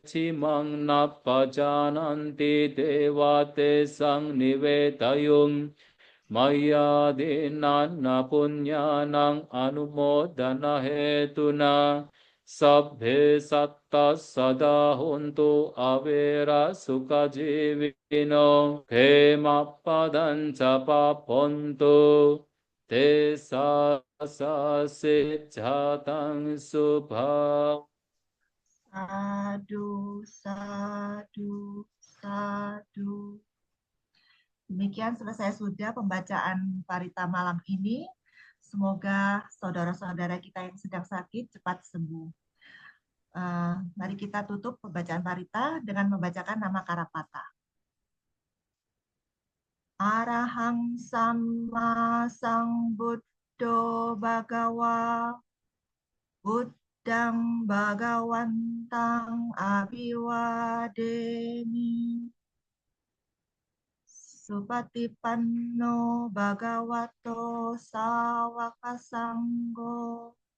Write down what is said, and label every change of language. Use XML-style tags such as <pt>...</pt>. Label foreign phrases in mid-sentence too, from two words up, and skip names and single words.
<pi>cimang napajananti devate sang nivetayung maya dinana punyanang anumodana hetuna sabbhe satta sada huntu avera sukha jivino khemappadanca papontu te sa jatang subha. Sadu, sadu, sadu.</pi> <id>Demikian selesai sudah pembacaan Parita malam ini. Semoga saudara-saudara kita yang sedang sakit cepat sembuh. Mari kita tutup pembacaan Parita dengan membacakan nama Karapata.</id> <pi>Arahang Samma Sambuddho Bhagawa Buddhang Bhagawantang Abhiwademi Supatipanno Bhagavato Sawaka Sangho</pi>